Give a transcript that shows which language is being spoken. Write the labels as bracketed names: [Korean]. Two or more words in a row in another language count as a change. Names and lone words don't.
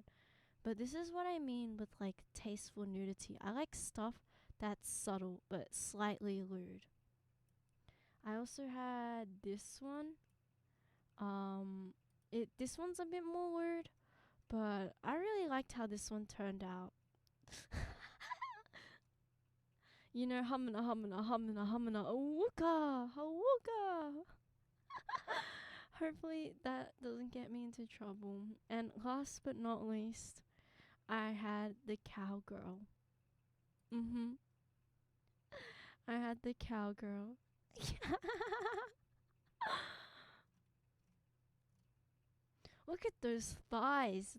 [English] But this is what I mean with like tasteful nudity. I like stuff that's subtle but slightly lewd. I also had this one. This one's a bit more lewd, but I really liked how this one turned out. Humana, humana, humana, humana, awooka, awooka. Hopefully that doesn't get me into trouble. And last but not least, I had the cowgirl. I had the cowgirl. Look at those thighs.